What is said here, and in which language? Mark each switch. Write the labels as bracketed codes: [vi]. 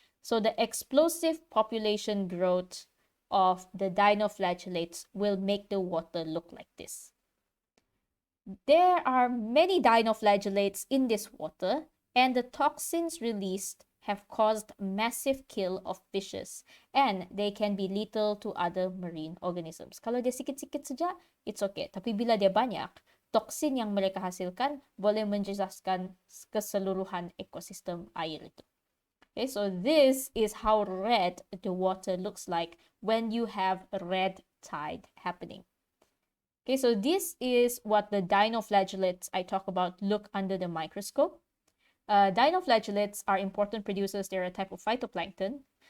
[en] So the explosive population growth of the dinoflagellates will make the water look like this. There are many dinoflagellates in this water, and the toxins released have caused massive kill of fishes, and they can be lethal to other marine organisms. [ms] Kalau dia sikit-sikit saja, [en] it's okay. [ms] Tapi bila dia banyak, toksin yang mereka hasilkan boleh menjejaskan keseluruhan ekosistem air itu. [en] Okay, so this is how red the water looks like when you have a red tide happening. Okay, so this is what the dinoflagellates I talk about look under the microscope. Dinoflagellates are important producers. They're a type of phytoplankton.